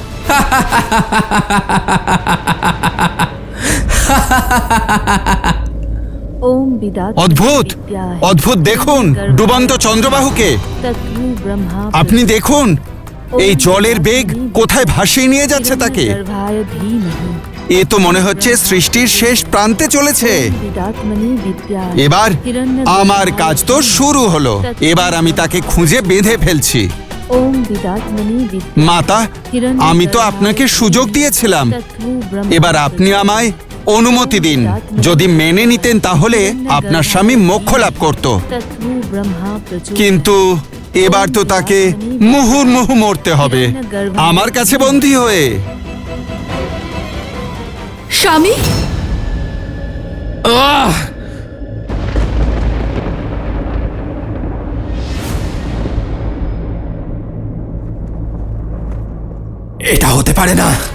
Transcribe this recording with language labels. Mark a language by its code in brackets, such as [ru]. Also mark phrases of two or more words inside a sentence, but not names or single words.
[sa] ओम विदात [bn] অদ্ভুত অদ্ভুত দেখুন ডুবন্ত চন্দ্রবাহুকে [sa] तत्व ब्रह्मा [bn] আপনি দেখুন এই জলের বেগ কোথায় ভাসিয়ে নিয়ে যাচ্ছে তাকে [sa] गर्भाय धीमहि [bn] এ তো মনে হচ্ছে সৃষ্টির শেষ প্রান্তে চলেছে [sa] विदात्मनि विद्या [bn] এবার আমার কাজ তো শুরু হলো এবার আমি তাকে খুঁজে বেঁধে ফেলছি [sa] ओम विदात्मनि विद्या [bn] মাতা আমি তো আপনাকে সুযোগ দিয়েছিলাম [sa] तत्व ब्रह्मा [bn] এবার আপনি আমায় অনুমতি দিন যদি মেনে নিতেন তাহলে আপনার স্বামী মোক্ষ লাভ করত [sa] तत्व ब्रह्मा प्रचुर [bn] কিন্তু এবার তো তাকে মুহুর্মুহু মরতে হবে আমার কাছে বন্দী হয়ে স্বামী এটা হতে পারে না।